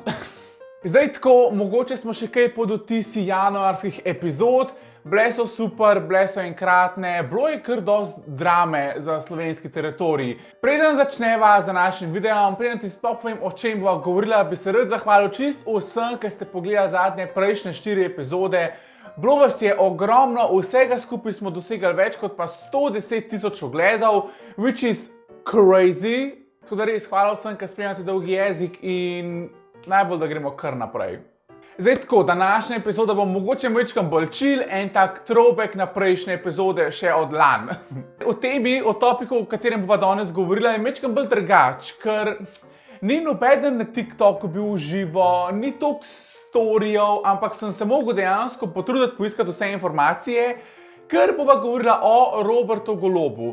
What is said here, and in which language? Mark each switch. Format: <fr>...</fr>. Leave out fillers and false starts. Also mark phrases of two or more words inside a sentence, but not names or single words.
<sl>Zdaj tako, mogoče smo še kaj pod vtisi januarskih epizod, bile so super, bile so enkratne, bilo je kar dosti drame za slovenski teritorij. Preden začneva z našim videom, preden ti sploh povem, o čem bova govorila, bi se rad zahvalil čisto vsem, ki ste pogledali zadnje prejšnje 4 epizode. Bilo vas je ogromno, vsega skupaj smo dosegli več kot pa 110.000 ogledov,</sl> <en>which is crazy.</en> <sl>Tako da res hvala vsem, ki spremljate Dolgi jezik in najbolj, da gremo kar naprej. Zdaj tako, današnja epizoda bo mogoče majčkeno bolj chill, en tak throwback na prejšnje epizode še od lani. O temi, o topiku, o katerem bova danes govorila, je majčkeno bolj drugač, ker ni nobeden na TikToku bil v živo, ni toliko storijev, ampak sem se mogel dejansko potruditi poiskati vse informacije, ker bova govorila o Robertu Golobu.</sl>